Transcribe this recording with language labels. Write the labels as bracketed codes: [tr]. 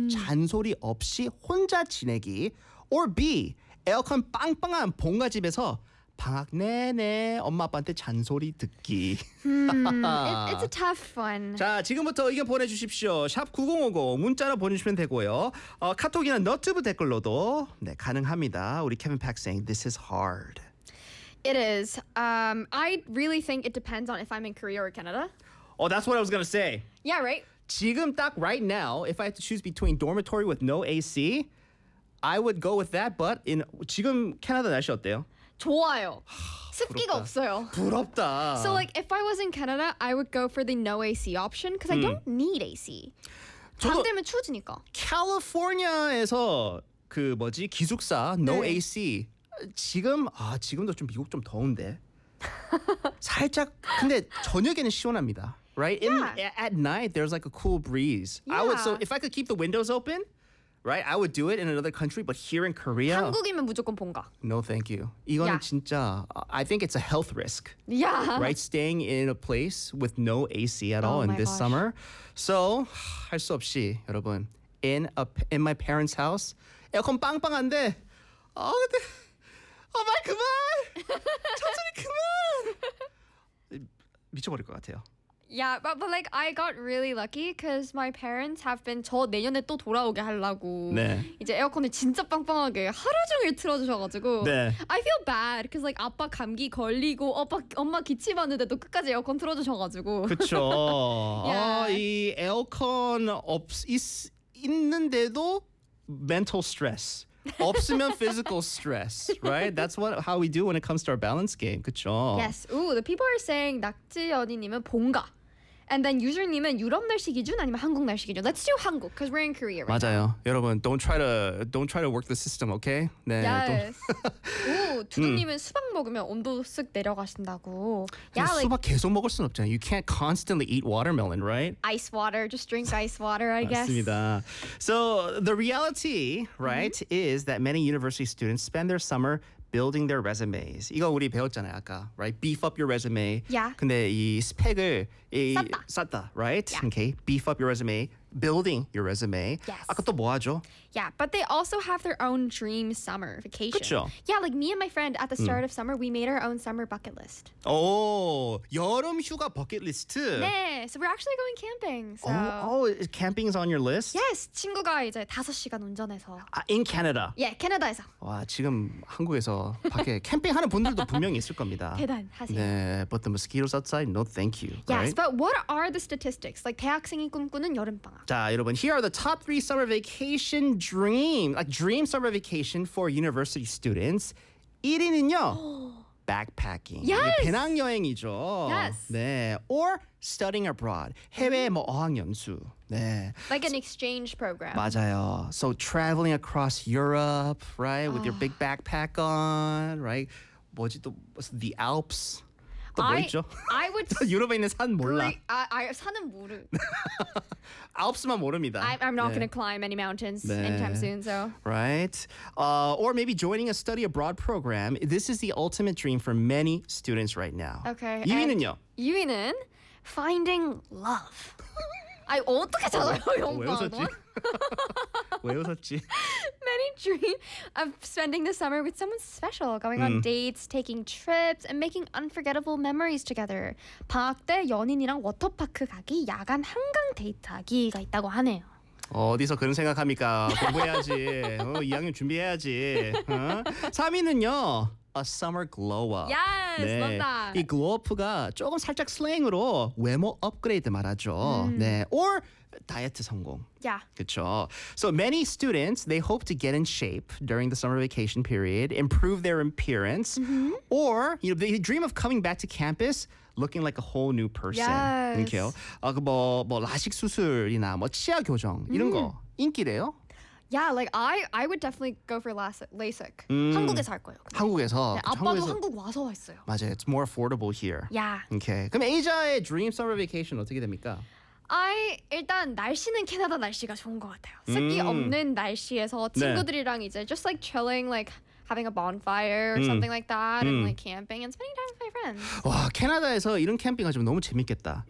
[ko] 잔소리 없이 혼자 지내기. Or B, 에어컨 빵빵한 본가집에서 방학 내내 엄마 아빠한테 잔소리 듣기. [en] It's a tough one. [ko] 자, 지금부터 의견 보내주십시오. 샵 9050 문자로 보내주시면 되고요. 카톡이나 너튜브 댓글로도 네, 가능합니다. [en] 우리 케빈 팩 saying this is hard. It is. I really think it depends on if I'm in Korea or Canada. Oh, that's what I was going to say. Yeah, right. [ko] 지금 딱 [en] right now, if I had to choose between dormitory with no AC, I would go with that. But in [ko] 지금 캐나다 날씨 어때요? 좋아요. 습기가 없어요. 부럽다. [en] So like if I was in Canada, I would go for the no AC option because I don't need AC. [ko] 잠들면 추우니까. California에서 그 뭐지 기숙사 no 네. AC 지금 아 지금도 좀 미국 좀 더운데 살짝 근데 저녁에는 시원합니다. [en] Right? In, at night there's like a cool breeze. Yeah. I would so if I could keep the windows open. Right, I would do it in another country, but here in Korea. [ko] 한국이면 무조건 본가. [en] No, thank you. [ko] 이거는 [en] yeah. [ko] 진짜. [en] I think it's a health risk. Yeah. Right, staying in a place with no AC at all in this summer. [ko] So, 할 수 없이 여러분 [en] in my parents' house, [ko] 에어컨 빵빵한데. 아 근데, 아 말 그만. 천천히 그만. 미쳐버릴 것 같아요. [en] Yeah, but like I got really lucky because my parents have been [ko] 저 내년에 또 돌아오게 하려고 네. 이제 에어컨을 진짜 빵빵하게 하루 종일 틀어주셔가지고 네. [en] I feel bad because like [ko] 아빠 감기 걸리고 아빠 엄마 기침하는데도 끝까지 에어컨 틀어주셔가지고 그쵸. [en] yeah. [ko] 이 에어컨 있는데도 [en] mental stress. [ko] 없으면 [en] physical stress, right? That's what how we do when it comes to our balance game. [ko] 그쵸? [en] Yes. Ooh, the people are saying [ko] 낙지연이님은 본가. [en] And then [ko] user님은 유럽 날씨 기준 아니면 한국 날씨 기준. [en] Let's do 한국, because we're in Korea right [ko] 맞아요. [en] now. 여러분, don't try to work the system, okay? [ko] 네, yes. Ooh, 두두님은 수박 먹으면 온도 쓱 내려가신다고. [en] Yeah, 수박 like, [ko] 계속 먹을 순 없잖아요. [en] You can't constantly eat watermelon, right? Ice water, just drink ice water, I guess. [ko] 맞습니다. [en] So the reality, right, mm-hmm. is that many university students spend their summer building their resumes. [ko] 이거 우리 배웠잖아요, 아까. [en] Right? Beef up your resume. Yeah. [ko] 근데 이 스펙을 쌓다, right? [en] Yeah. Okay. Beef up your resume, building your resume. Yes. [ko] 아까 또 뭐 하죠? [en] Yeah, but they also have their own dream summer vacation. [ko] 그쵸? [en] Yeah, like me and my friend at the start of summer, we made our own summer bucket list. Oh, [ko] 여름 휴가 [en] bucket list. 네, so we're actually going camping. So. Oh, camping is on your list? [ko] Yes, 친구가 이제 5시간 운전해서. [en] In Canada? [ko] Yeah, 캐나다에서. 와, 지금 한국에서 밖에 캠핑하는 분들도 분명히 있을 겁니다. 대단하세요. [en] 네, but the mosquitoes outside, no thank you. Yes, right? but what are the statistics? Like [ko] 대학생이 꿈꾸는 여름방학. [en] 자, 여러분, here are the top three summer vacation dream summer vacation for university students. [ko] 1위는요, backpacking. [en] Yes! [ko] 배낭여행이죠. [en] Yes. [ko] 네. [en] Or studying abroad. [ko] 해외 뭐 어학연수. 네. [en] Like an exchange program. [ko] 맞아요. [en] So traveling across Europe, right? With your big backpack on, right? [ko] 뭐지 또, [en] the Alps. [ko] 또 뭐 있죠? [en] I would [ko] 유럽에 있는 산 몰라. [en] Like, I [ko] 산은 모르. 알프스만 모릅니다. [en] I'm not 네. going to climb any mountains 네. anytime soon, so. Right? Or maybe joining a study abroad program. This is the ultimate dream for many students right now. Okay. [ko] 유인은요? 유인은 [en] finding love. [ko] 아니, 어떻게 찾아요, 영광은? 왜 웃었지? [en] Many dream of spending the summer with someone special, going on dates, taking trips, and making unforgettable memories together. [ko] 방학 때 연인이랑 워터파크 가기, 야간 한강 데이트하기가 있다고 하네요. 어디서 그런 생각합니까? 공부해야지. 2학년 준비해야지. 3위는요. [en] A summer glow up. Yes, 네. love that. [ko] 이 glow up가 조금 살짝 슬랭으로 외모 업그레이드 말하죠. 네. Or 다이어트 성공. [en] Yeah. [ko] 그쵸. [en] So many students, they hope to get in shape during the summer vacation period, improve their appearance, mm-hmm. or you know, they dream of coming back to campus looking like a whole new person. Yes. [ko] 뭐 라식 수술이나 뭐 치아 교정 이런 거 인기래요. [en] Yeah, like I would definitely go for LASIK. [ko] 한국에서 할 거예요. 한국에서. 네, 아빠도 한국에서. 한국 와서 했어요. 맞아요. [en] It's more affordable here. Yeah. [ko] Okay. 그럼 에이자의 [en] dream summer vacation [ko] 어떻게 됩니까? 일단 날씨는 캐나다 날씨가 좋은 것 같아요. 습기 없는 날씨에서 친구들이랑 네. 이제 [en] just like chilling, like having a bonfire or something like that, and like camping and spending time with my friends. [ko] 와, 캐나다에서 이런 캠핑하시면 너무 재밌겠다.